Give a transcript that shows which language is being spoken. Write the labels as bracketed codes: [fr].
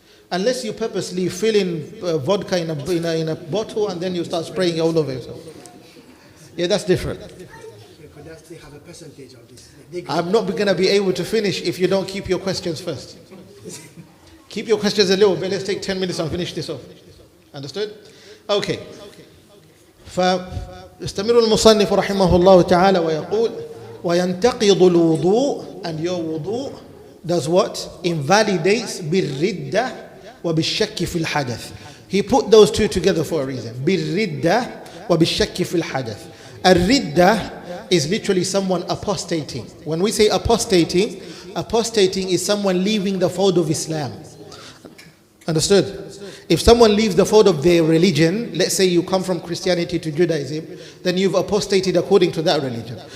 [en] Unless you purposely fill in vodka in a bottle and then you start spraying it all over yourself. Yeah, that's different. They have a percentage of this. I'm not going to be able to finish if you don't keep your questions first. Keep your questions a little bit. Let's take 10 minutes and finish this off. Understood? Okay. [ar] فاستمر المصنف رحمه الله تعالى ويقول وينتقض الوضوء, [en] and your wudu does what? Invalidates [ar] بالردة وبالشك في الحدث. [en] He put those two together for a reason. [ar] بالردة وبالشك في الحدث. [en] الردة is literally someone apostating. When we say apostating is someone leaving the fold of Islam. Understood? If someone leaves the fold of their religion, let's say you come from Christianity to Judaism, then you've apostated according to that religion.